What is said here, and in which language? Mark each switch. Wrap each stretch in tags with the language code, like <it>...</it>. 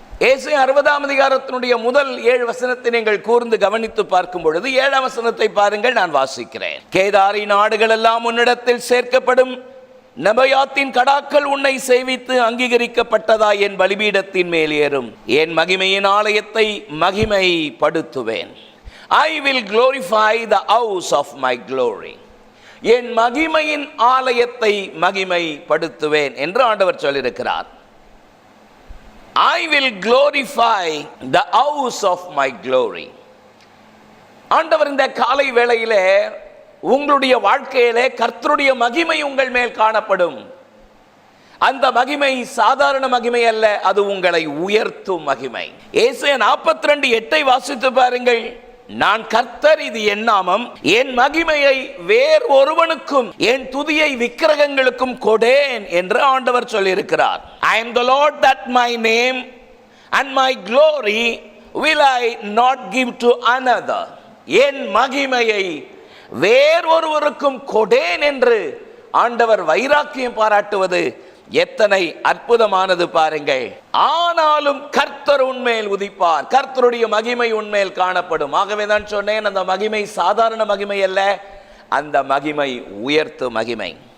<ta>ஏசாயா 60ஆம் அதிகாரத்தினுடைய முதல் 7 வசனத்தை நீங்கள் கூர்ந்து கவனித்து பார்க்கும் பொழுது 7ஆம் வசனத்தை பாருங்கள், நான் வாசிக்கிறேன். கேதாரின் ஆடுகள் எல்லாம் உன்னிடத்தில் சேர்க்கப்படும், நெபாயாத்தின் கடாக்கள் உன்னை சேவித்து அங்கீகரிக்கப்பட்டதா என் பலிபீடத்தின் மேல் ஏறும். என் மகிமையின் ஆலயத்தை மகிமைப்படுத்துவேன்.</ta> <en>I will glorify the house of my glory.</en> <ta>என் மகிமையின் ஆலயத்தை மகிமைப்படுத்துவேன் என்று ஆண்டவர் சொல்லியிருக்கிறார்.</ta> <en>I will glorify the house of my glory.</en> <ta>ஆண்டவர் இந்த காலை வேளையிலே உங்களுடைய வாழ்க்கையிலே கர்த்தருடைய மகிமை உங்கள் மேல் காணப்படும். அந்த மகிமை சாதாரண மகிமை அல்ல, அது உங்களை உயர்த்தும் மகிமை. ஏசாயா 42:8 வாசித்து பாருங்கள். நான் கர்த்தர், இது என் நாமம், என் மகிமையை வேறு ஒருவனுக்கும் என் துதியை விக்கிரகங்களுக்கும் கொடேன் என்று ஆண்டவர் சொல்லியிருக்கிறார்.</ta> <en>I am the Lord that my name and my glory will I not give to another.</en> <ta>என் மகிமையை வேறொருவருக்கும் கொடேன் என்று ஆண்டவர் வைராக்கியம் பாராட்டுவது எத்தனை அற்புதமானது பாருங்கள். ஆனாலும் கர்த்தர் உன்மேல் உதிப்பார், கர்த்தருடைய மகிமை உன்மேல் காணப்படும். ஆகவே தான் சொன்னேன், அந்த மகிமை சாதாரண மகிமை அல்ல, அந்த மகிமை உயர்த்து மகிமை.</ta>